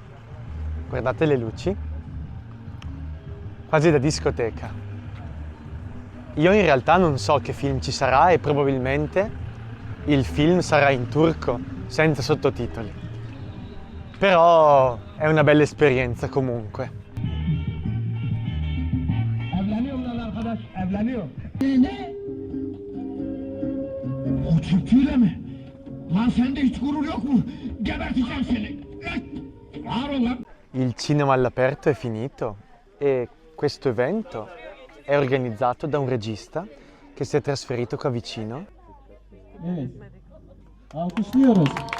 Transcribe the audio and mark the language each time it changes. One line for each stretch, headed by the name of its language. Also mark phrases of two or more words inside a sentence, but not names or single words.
Italian: Guardate le luci, quasi da discoteca. Io in realtà non so che film ci sarà e probabilmente il film sarà in turco, senza sottotitoli. Però è una bella esperienza comunque.
Turkish: Evleniyorum lan arkadaş, evleniyorum. Ne? O Türküyle mi? Lan sende hiç gurur yok mu? Geberteceğim seni. Var ol lan.
Italian: Il cinema all'aperto è finito e questo evento è organizzato da un regista che si è trasferito qua vicino.
Turkish: Evet. Alkışlıyoruz.